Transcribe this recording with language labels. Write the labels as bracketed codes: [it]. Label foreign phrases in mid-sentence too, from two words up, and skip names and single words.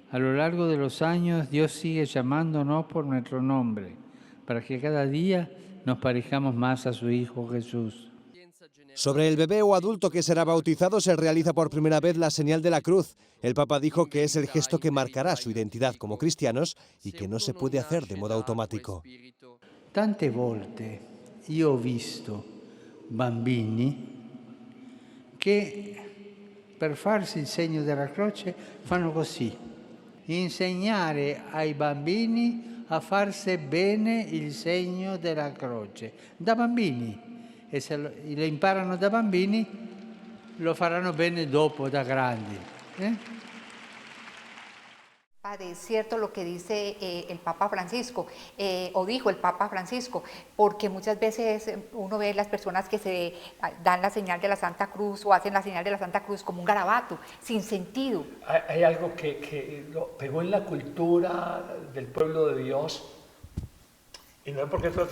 [es] A lo largo de los años Dios sigue llamándonos por nuestro nombre, para que cada día nos parezcamos más a su Hijo Jesús. Sobre el bebé o adulto que será bautizado se realiza por primera vez la señal de la cruz. El Papa dijo que es el gesto que marcará su identidad como cristianos y que no se puede hacer de modo automático. [it] Tante volte io ho visto bambini che per farsi il segno della croce fanno così. Insegnare ai bambini a farsi bene il segno della croce, da bambini, e se lo imparano da bambini lo faranno bene dopo, da grandi. [es] Padre, es cierto lo que dice el Papa Francisco, o dijo el Papa Francisco, porque muchas veces uno ve las personas que se dan la señal de la Santa Cruz o hacen la señal de la Santa Cruz como un garabato, sin sentido. Hay algo que lo pegó en la cultura del pueblo de Dios, y no es porque eso